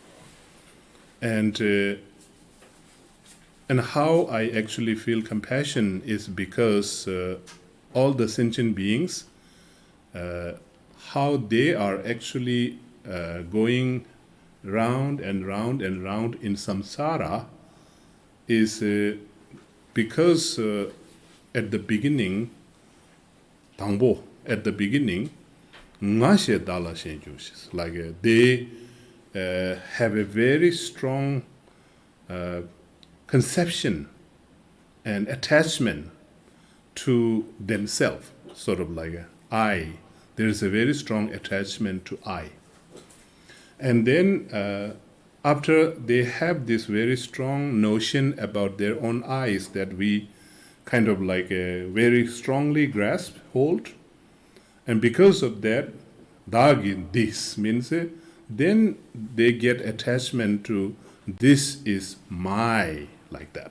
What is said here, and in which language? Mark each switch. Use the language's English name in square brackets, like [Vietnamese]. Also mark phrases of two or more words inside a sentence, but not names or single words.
[English] And how I actually feel compassion is because all the sentient beings, how they are actually going round and round and round in samsara is because at the beginning tangbo at the beginning, [Tibetan] nga she dala shen jushis. [English] Like they have a very strong conception and attachment to themselves, sort of like I. There is a very strong attachment to I. And then after they have this very strong notion about their own eyes that we kind of like very strongly grasp, hold, and because of that, dagi, this means then they get attachment to this is my, like that.